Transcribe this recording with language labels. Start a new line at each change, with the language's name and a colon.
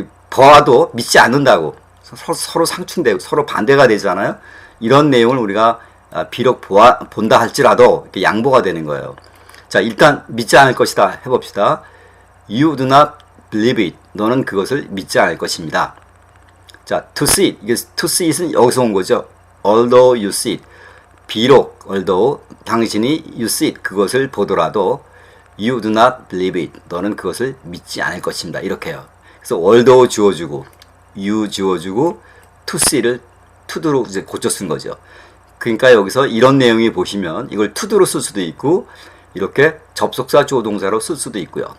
Korean: 보아도 믿지 않는다고 서로 상충되고 서로 반대가 되잖아요. 이런 내용을 우리가 비록 본다 할지라도 이렇게 양보가 되는 거예요. 자, 일단 믿지 않을 것이다 해봅시다.
English: You do not believe it.
Korean: 너는 그것을 믿지 않을 것입니다. 자,
English: to see it.
Korean: 이게
English: to see it은
Korean: 여기서 온 거죠.
English: Although you see it.
Korean: 비록 although 당신이
English: you see it
Korean: 그것을 보더라도
English: you do not believe it
Korean: 너는 그것을 믿지 않을 것입니다. 이렇게 해요. 그래서 although 지워주고 you 지워주고
English: to see
Korean: 를
English: to do
Korean: 로 이제 고쳐 쓴 거죠. 그러니까 여기서 이런 내용이 보시면 이걸
English: to do
Korean: 로 쓸 수도 있고 이렇게 접속사 주어 동사로 쓸 수도 있고요.